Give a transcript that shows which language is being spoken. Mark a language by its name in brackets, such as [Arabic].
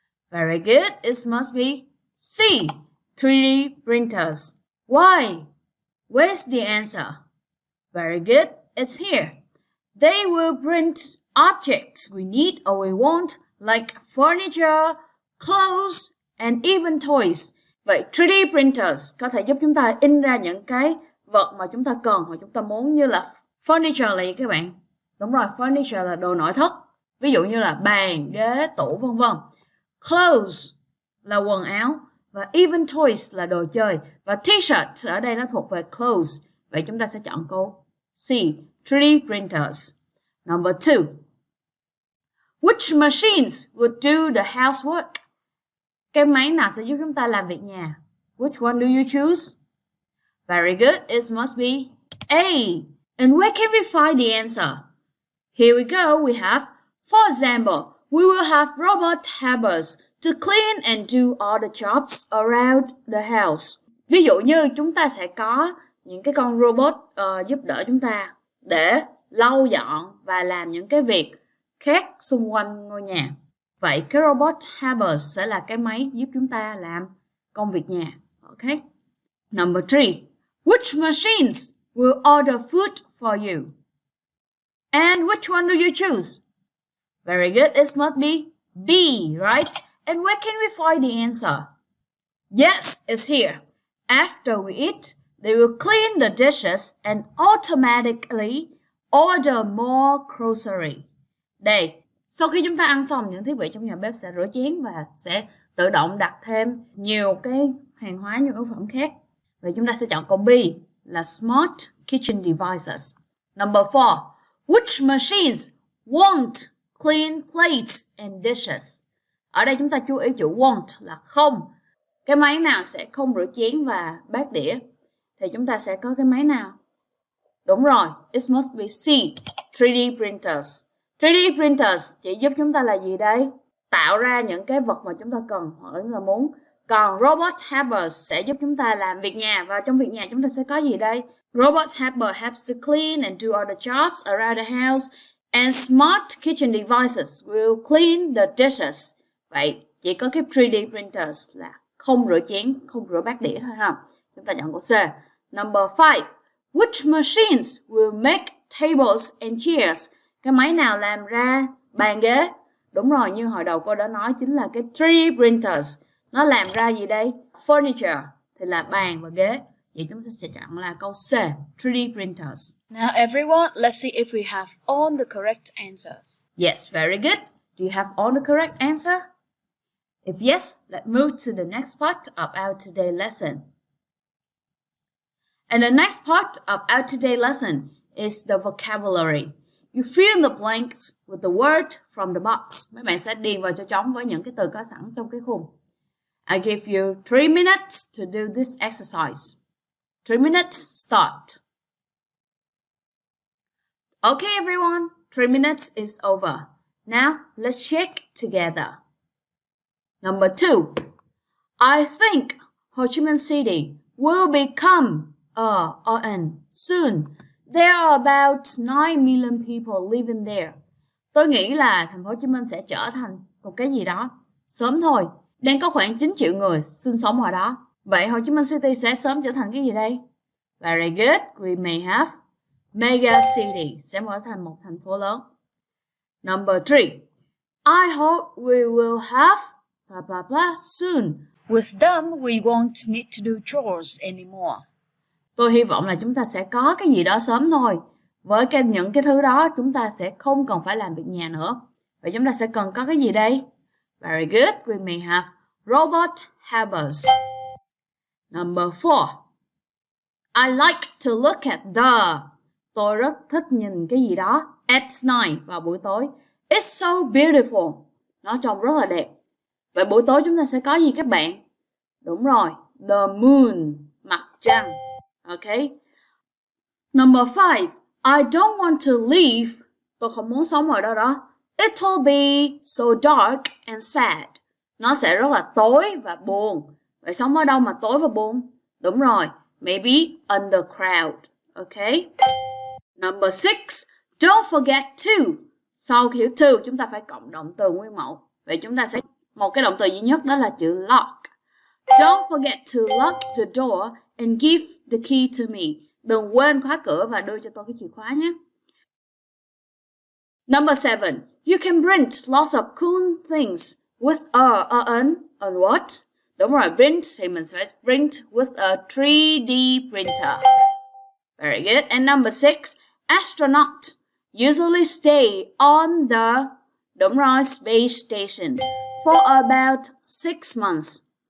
[English] Very good. It must be C. 3D printers. Why? Where's the answer? Very good. It's here. They will print objects we need or we want, like furniture, clothes, and even toys. [Vietnamese] Vậy 3D printers có thể giúp chúng ta in ra những cái vật mà chúng ta cần hoặc chúng ta muốn, như là furniture là gì các bạn? Đúng rồi, furniture là đồ nội thất. Ví dụ như là bàn, ghế, tủ vân vân. Clothes là quần áo và [English] even toys [Vietnamese] là đồ chơi. Và t-shirt ở đây nó thuộc về clothes. Vậy chúng ta sẽ chọn câu C, 3D printers. [English] Number 2. Which machines would do the housework? [Vietnamese] Cái máy nào sẽ giúp chúng ta làm việc nhà? [English] Which one do you choose? Very good. It must be A. And where can we find the answer? Here we go. We have, for example, we will have robot helpers to clean and do all the jobs around the house. [Vietnamese] Ví dụ như chúng ta sẽ có những cái con robot giúp đỡ chúng ta để lau dọn và làm những cái việc khác xung quanh ngôi nhà. Vậy cái robot helpers sẽ là cái máy giúp chúng ta làm công việc nhà. [English] Okay. Number 3. Which machines will order food for you? And which one do you choose? Very good. It must be B, right? And where can we find the answer? Yes, it's here. After we eat, they will clean the dishes and automatically order more grocery. [Vietnamese] Đây, sau khi chúng ta ăn xong, những thiết bị trong nhà bếp sẽ rửa chén và sẽ tự động đặt thêm nhiều cái hàng hóa, nhu yếu phẩm khác. Vậy chúng ta sẽ chọn câu B là Smart Kitchen Devices. [English] Number 4. Which machines won't clean plates and dishes? [Vietnamese] Ở đây chúng ta chú ý chữ won't là không. Cái máy nào sẽ không rửa chén và bát đĩa? Thì chúng ta sẽ có cái máy nào? Đúng rồi, [English] it must be C. [Vietnamese] 3D printers. 3D printers chỉ giúp chúng ta là gì đây? Tạo ra những cái vật mà chúng ta cần hoặc là chúng ta muốn. Còn robot helpers sẽ giúp chúng ta làm việc nhà. Và trong việc nhà chúng ta sẽ có gì đây? [English] Robot helper helps to clean and do all the jobs around the house. And smart kitchen devices will clean the dishes. [Vietnamese] Vậy chỉ có cái 3D printers là không rửa chén, không rửa bát đĩa thôi ha. Chúng ta chọn câu C. [English] Number 5. Which machines will make tables and chairs? [Vietnamese] Cái máy nào làm ra bàn ghế? Đúng rồi, như hồi đầu cô đã nói, chính là cái 3D printers. Nó làm ra gì đây? Furniture thì là bàn và ghế. Vậy chúng ta sẽ chọn là câu C, 3D printers. [English] Now everyone, let's see if we have all the correct answers. Yes, very good. Do you have all the correct answer? If yes, let's move to the next part of our today lesson. And the next part of our today lesson is the vocabulary. You fill the blanks with the word from the box. [Vietnamese] Mấy bạn sẽ điền vào chỗ trống với những cái từ có sẵn trong cái khung. [English] I give you 3 minutes to do this exercise. 3 minutes, start. Okay, everyone, 3 minutes is over. Now, let's check together. Number 2. I think Ho Chi Minh City will become soon. There are about 9 million people living there. [Vietnamese] Tôi nghĩ là thành phố Hồ Chí Minh sẽ trở thành một cái gì đó sớm thôi. Đang có khoảng 9 triệu người sinh sống ở đó. Vậy Hồ Chí Minh City sẽ sớm trở thành cái gì đây? [English] Very good. We may have mega city, [Vietnamese] sẽ trở thành một thành phố lớn. [English] Number 3. I hope we will have blah blah blah soon. With them, we won't need to do chores anymore. [Vietnamese] Tôi hy vọng là chúng ta sẽ có cái gì đó sớm thôi. Với những cái thứ đó, chúng ta sẽ không cần phải làm việc nhà nữa. Vậy chúng ta sẽ cần có cái gì đây? [English] Very good. We may have robot helpers. Number 4. I like to look at the [Vietnamese] Tôi rất thích nhìn cái gì đó. [English] At night, [Vietnamese] vào buổi tối. [English] It's so beautiful. [Vietnamese] Nó trông rất là đẹp. Vậy buổi tối chúng ta sẽ có gì các bạn? Đúng rồi, [English] the moon, [Vietnamese] mặt trăng. [English] Ok. Number 5. I don't want to leave. [Vietnamese] Tôi không muốn sống ở đâu đó. [English] It'll be so dark and sad. [Vietnamese] Nó sẽ rất là tối và buồn. Vậy sống ở đâu mà tối và buồn? Đúng rồi, [English] maybe under crowd. Ok. Number 6. Don't forget to. [Vietnamese] Sau chữ to chúng ta phải cộng động từ nguyên mẫu. Vậy chúng ta sẽ một cái động từ duy nhất, đó là chữ lock. [English] Don't forget to lock the door and give the key to me. [Vietnamese] Đừng quên khóa cửa và đưa cho tôi cái chìa khóa nhé. [English] Number 7. You can print lots of cool things with a what? [Vietnamese] Đúng rồi, [English] print [Vietnamese] thì mình sẽ [English] print with a 3D printer. Very good. And number 6. Astronaut usually stay on the, [Vietnamese] đúng rồi, [English] space station for about 6 months.